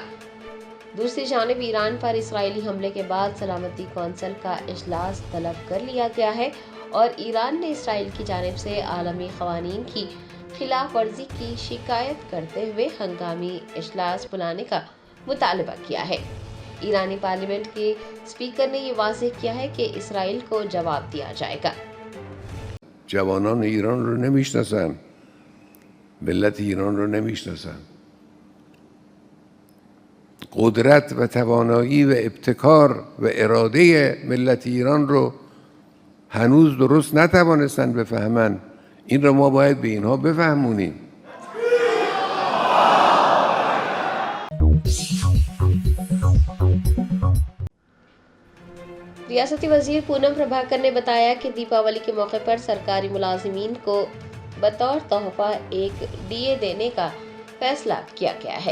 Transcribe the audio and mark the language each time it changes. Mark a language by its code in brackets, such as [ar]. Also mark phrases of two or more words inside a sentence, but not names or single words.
[ur] دوسری جانب ایران پر اسرائیلی حملے کے بعد سلامتی کونسل کا اجلاس طلب کر لیا گیا ہے اور ایران نے اسرائیل کی جانب سے عالمی قوانین کی خلاف ورزی کی شکایت کرتے ہوئے ہنگامی اجلاس بلانے کا مطالبہ کیا ہے. ایرانی پارلیمنٹ کے اسپیکر نے یہ واضح کیا ہے کہ اسرائیل کو جواب دیا جائے گا. [fa] जवानान ایران رو نمیشناسن، ملت ایران رو نمیشناسن. قدرت و توانایی و ابتکار و اراده ملت ایران رو هنوز درست نتوانستن بفهمن. این رو ما باید به اینها بفهمونیم. [ur] ریاستی وزیر پونم پربھاکر نے بتایا کہ دیپاولی کے موقع پر سرکاری ملازمین کو بطور تحفہ ایک ڈی اے دینے کا فیصلہ کیا گیا ہے.